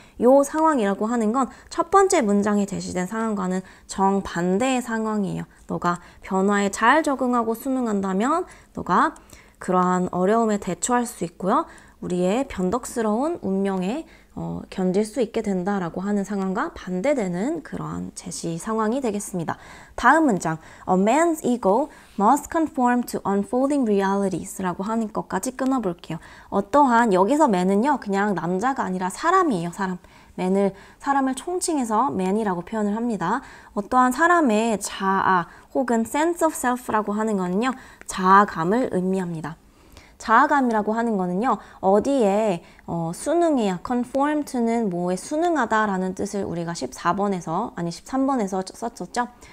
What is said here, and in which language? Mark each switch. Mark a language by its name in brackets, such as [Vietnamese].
[Korean] 이 상황이라고 하는 건 첫 번째 문장에 제시된 상황과는 정반대의 상황이에요. 너가 변화에 잘 적응하고 순응한다면 너가 그러한 어려움에 대처할 수 있고요. 우리의 변덕스러운 운명에 견딜 수 있게 된다라고 하는 상황과 반대되는 그러한 제시 상황이 되겠습니다. 다음 문장, [English] A man's ego must conform to unfolding realities [Korean] 라고 하는 것까지 끊어볼게요. 어떠한, 여기서 man은요 그냥 남자가 아니라 사람이에요. man을 사람을 총칭해서 man이라고 표현을 합니다. 어떠한 사람의 자아 혹은 sense of self라고 하는 거는요 자아감을 의미합니다. 자아감이라고 하는 거는요 어디에 순응해야, conform to는 뭐에 순응하다라는 뜻을 우리가 13번에서 썼었죠.